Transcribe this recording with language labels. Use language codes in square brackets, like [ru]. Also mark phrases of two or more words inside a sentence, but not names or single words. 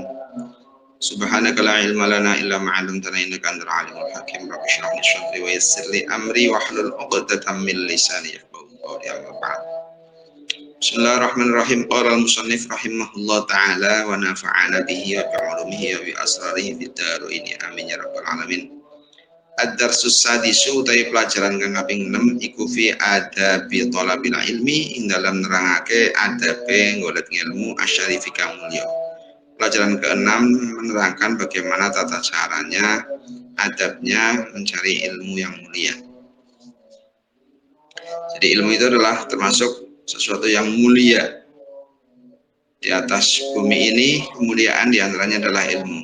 [ar] سبحانك لا علم لنا إلا ما علمتنا إنك أنت العليم الحكيم. رب اشرح لي صدري ويسر لي أمري واحلل عقدة من لساني يفقهوا قولي. أما بعد. Bismillahirrahmanirrahim. قال المصنف رحمه الله تعالى ونفعنا به وبعلومه وبأسراره في الدارين آمين يا رب العالمين. الدرس السادس [jv] utawi pelajaran kang kaping 6 iku [ar] في آداب طلب العلم [jv] ing dalam nerangake adabe golek ilmu asyarifi kang mulya. [id] Pelajaran ke-6 menerangkan bagaimana tata caranya adabnya mencari ilmu yang mulia. Jadi ilmu itu adalah termasuk sesuatu yang mulia. Di atas bumi ini kemuliaan diantaranya adalah ilmu.